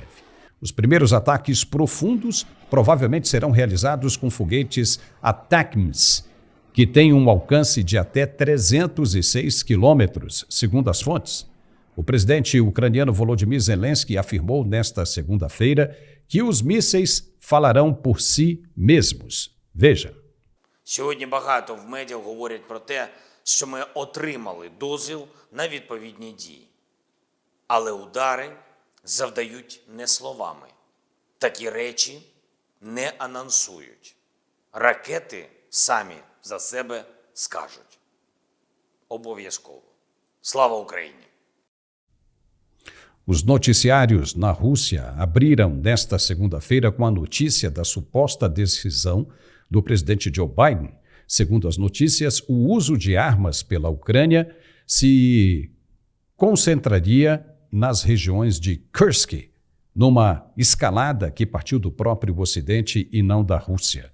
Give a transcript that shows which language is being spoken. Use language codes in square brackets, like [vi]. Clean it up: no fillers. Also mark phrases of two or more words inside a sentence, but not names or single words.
[pt] Os primeiros ataques profundos provavelmente serão realizados com foguetes ATACMS, que têm um alcance de até 306 quilômetros, segundo as fontes. O presidente ucraniano Volodymyr Zelensky afirmou nesta segunda-feira que os mísseis falarão por si mesmos. Veja. [uk] Сьогодні багато в медіа говорять про те, що ми отримали дозвіл на відповідні дії. Але удари завдають не словами. Такі речі не анонсують. Ракети самі за себе скажуть. Обов'язково. Слава Україні! [pt] Os noticiários na Rússia abriram nesta segunda-feira com a notícia da suposta decisão do presidente Joe Biden. Segundo as notícias, o uso de armas pela Ucrânia se concentraria nas regiões de Kursk, numa escalada que partiu do próprio Ocidente e não da Rússia.